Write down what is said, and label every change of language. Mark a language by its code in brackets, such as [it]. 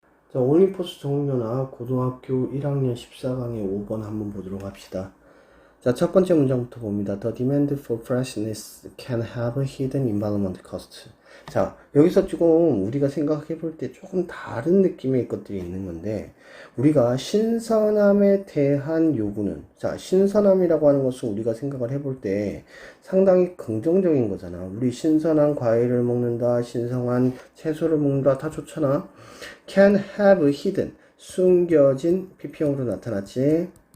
[ko] 자, 올림포스 정육연합 고등학교 1학년 14강의 5번 한번 보도록 합시다. 자, 첫 번째 문장부터 봅니다. [en] The demand for freshness can have hidden environment cost. [ko] 자, 여기서 조금 우리가 생각해 볼 때 조금 다른 느낌의 것들이 있는 건데, 우리가 신선함에 대한 요구는, 자, 신선함이라고 하는 것은 우리가 생각을 해볼 때 상당히 긍정적인 거잖아. 우리 신선한 과일을 먹는다, 신선한 채소를 먹는다, 다 좋잖아. [en] can have hidden, [ko] 숨겨진 PP형으로 나타났지.